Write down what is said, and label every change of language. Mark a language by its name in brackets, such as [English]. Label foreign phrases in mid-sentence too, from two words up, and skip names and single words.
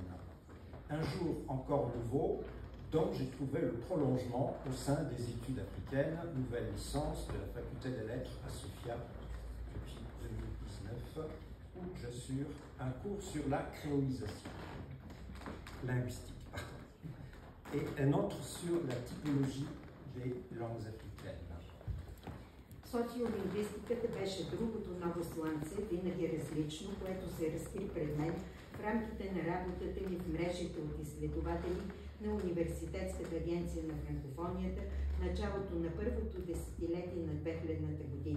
[French] Un jour encore nouveau, dont j'ai trouvé le prolongement au sein des études africaines, nouvelle licence de la faculté des lettres à Sofia depuis 2019, où j'assure un cours sur la créolisation linguistique et un autre sur la typologie des langues africaines. [Bulgarian] Социолингвистиката беше другото ново слънце, винаги различно, което се разкри пред мен в рамките на работата ми в мрежите от изследователи на Университетската агенция на франкофонията в началото на първото десетилетие на 2000-та година.